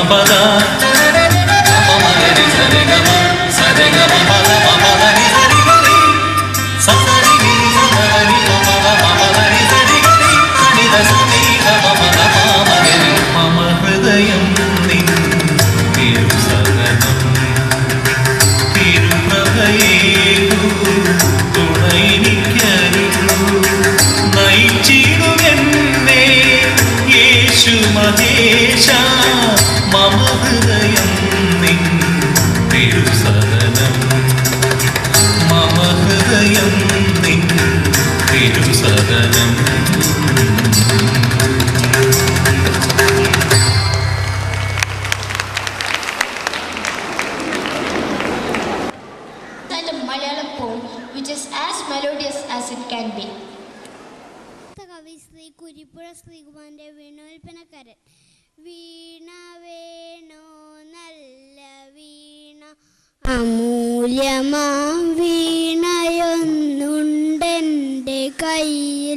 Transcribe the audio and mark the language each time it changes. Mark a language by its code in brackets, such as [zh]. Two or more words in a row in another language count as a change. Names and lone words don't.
[ml] పద గమ మగరి సరి గమ సరి గమ పద మ పదని సరి గరి సరి ని సరి గమ పద మ పదని సరి గరి సని ద సని గమ పద మ మగరి മമ ഹൃദയം നിൻ തിരുസദനം തിരുപ്രഭയേ നയിച്ചിടുമെന്നെ യേശു മഹേശ മമ ഹൃദയം നിൻ തിരുസദനം മമ ഹൃദയം നിൻ തിരുസദനം [en] Malayalam poem which is as melodious as it can be. [ml] കവി ശ്രീ കുരിപ്പുഴ ശ്രീകുമാരന്റെ വീണോൽപ്പനക്കാരൻ. വീണ വേണോ നല്ല വീണ അമൂല്യമാം വീണയൊന്നുണ്ടെൻ്റെ കയ്യിൽ.